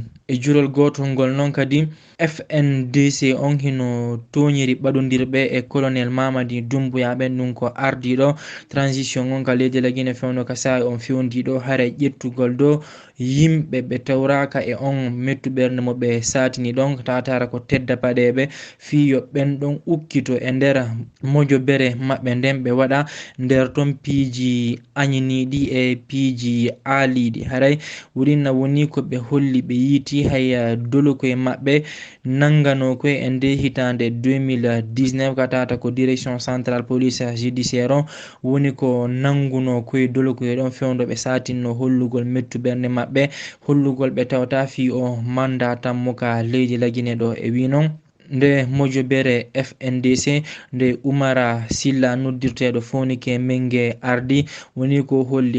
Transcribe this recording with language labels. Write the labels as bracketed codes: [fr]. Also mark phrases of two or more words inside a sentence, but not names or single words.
[ff] e jurol gotol ngol noon kadi FNDC on hino toñiri ɓaɗodirɓe e colonel Mamadi Doumbouya ɓen ɗum ko ardiɗo transition on ka leydi la Guinée fewno ka sa'i on fewdiɗo haara ƴettugol dow yimɓe ɓe tawraka e on mettu ɓernde mo ɓe satini ɗon tatara ko tedda paɗeɓe fiyo ɓen ɗon ukkito e nder mojo bere maɓɓe nden ɓe waɗa nder ton piiji añiniɗi e piiji aaliɗi. haray wurinna woni ko ɓe holli ɓe yiiti hay dolo koye maɓɓe nangano koye e nde hitande 2019 ka tata ko [fr] direction centrale police judiciaire [ff] on woni ko nanguno koye dolo koye ɗon fewdo ɓe satinno hollugol mettu ɓernde maɓɓe hollugol ɓe tawta fi o manda tammo ka leydi la Guinée ɗo e wi noon nde mojobere FNDC nde Oumara Silla noddirteɗo Fonike Mengue ardi woni ko holli